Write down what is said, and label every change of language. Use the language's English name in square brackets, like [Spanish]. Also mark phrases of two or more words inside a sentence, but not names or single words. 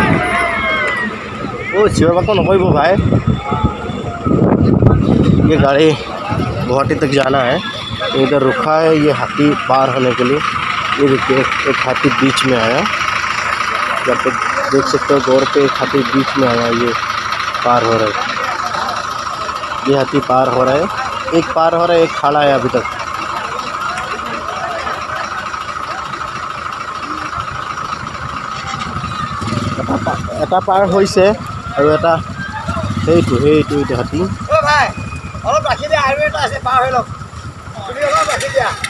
[Assamese] অ' চিঞৰ বাখৰ নকৰিব ভাই [Hindi] ये गाड़ी गुवाहाटी तक जाना है इधर रुका है ये हाथी पार होने के लिए ये देखिए एक हाथी बीच में आया जब तक देख सकते हो गौर पे एक हाथी बीच में आया ये पार हो रहा है ये हाथी पार हो रहा है एक पार हो रहा है एक खड़ा है अभी तक [Assamese] এটা পাৰ হৈছে আৰু এটা সেইটো হাতী অলপ ৰাখি দিয়া আৰু এটা আছে পাৰ হৈ লওক তুমি অলপ ৰাখি দিয়া